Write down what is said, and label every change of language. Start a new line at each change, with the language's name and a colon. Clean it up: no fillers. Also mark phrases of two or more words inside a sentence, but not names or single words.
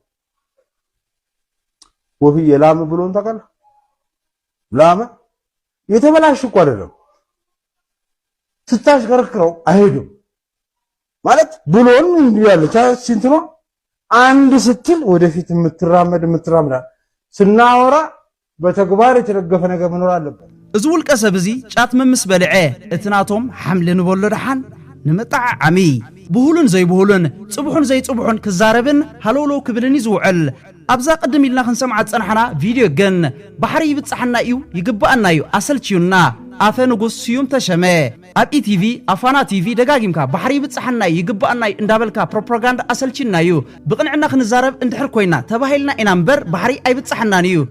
Amharic: ወፊ የላመ ብሎን ታውቃለህ ላመ የተበላሽ እኮ አይደለም ስታሽከረክረው አይሄድም ማለት ብሎን እንዲያለች ሲንትኖ አንድ ስትል ወደፊት የምትራመድ ስናወራ በተግባር የተደገፈ ነገር መኖር አለበት
Tigrinya: እዚ ውልቀ ሰብ እዚ ጫት መምስ በልዐ እትናቶም ሐምለ ንበሎ ደሓን ንመጣዕ ዓሚ ብሁሉን ዘይብሁሉን ጽቡሑን ዘይጽቡሑን ክዛረብን ሃሎሎ ክብልን ይዝውዕል ኣብዛ ቅድም ኢልና ክንሰምዓ ፀናሕና ቪድዮ ግን ባሕሪ ይብፅሐና እዩ ይግባአና እዩ ኣሰልችዩና ኣፈ ንጉስ ስዩም ተሸመ ኣብ ኢቲቪ ኣፋና ቲቪ ደጋጊምካ ባሕሪ ይብፅሐና ይግባአና እዩ እንዳበልካ ፕሮፓጋንዳ ኣሰልችዩና እዩ ብቕንዕና ክንዛረብ እንድሕር ኮይና ተባሂልና ኢና እምበር ባሕሪ ኣይብፅሐናን እዩ